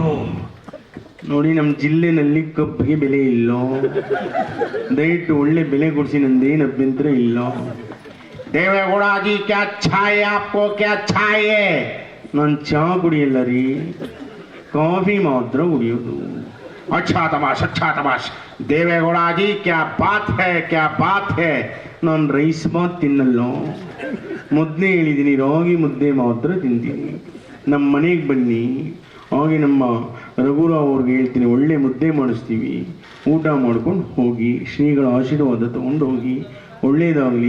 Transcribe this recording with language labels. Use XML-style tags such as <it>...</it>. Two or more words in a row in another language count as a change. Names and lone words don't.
<kn>ನೋಡಿ, ನಮ್ಮ ಜಿಲ್ಲೆನಲ್ಲಿ ಕಬ್ಬಿಗೆ ಬೆಲೆ ಇಲ್ಲ, ದಯವಿಟ್ಟು ಒಳ್ಳೆ ಬೆಲೆ ಕೊಡಿಸಿ, ನಂದೇನು ಅಭ್ಯಂತರ ಇಲ್ಲ.</kn> <hi>देवेगौड़ाजी क्या चाहिए, आपको क्या चाहिए?</hi> <kn>ನಾನು ಚಹಾ ಕುಡಿಯಲ್ಲ ರೀ, ಕಾಫಿ ಮಾತ್ರ ಕುಡಿಯೋದು.</kn> <hi>अच्छा तमाश, अच्छा तमाश। देवेगौड़ा जी क्या बात है, क्या बात है।</hi> <kn>ನಾನು ರೈಸ್ ಬಾತ್ ತಿನ್ನಲ್ಲ, ಮುದ್ದೆ ಹೇಳಿದ್ದೀನಿ, ರಾಗಿ ಮುದ್ದೆ ಮಾತ್ರ ತಿಂತೀನಿ. ನಮ್ಮ ಮನೆಗೆ ಬನ್ನಿ, ಹಾಗೆ ನಮ್ಮ ರಘುರಾವ್ ಅವ್ರಿಗೆ ಹೇಳ್ತೀನಿ, ಒಳ್ಳೆ ಮುದ್ದೆ ಮಾಡಿಸ್ತೀವಿ, ಊಟ ಮಾಡ್ಕೊಂಡು ಹೋಗಿ, ಶ್ರೀಗಳ ಆಶೀರ್ವಾದ ತೊಗೊಂಡು ಹೋಗಿ, ಒಳ್ಳೇದಾಗಲಿ.</kn>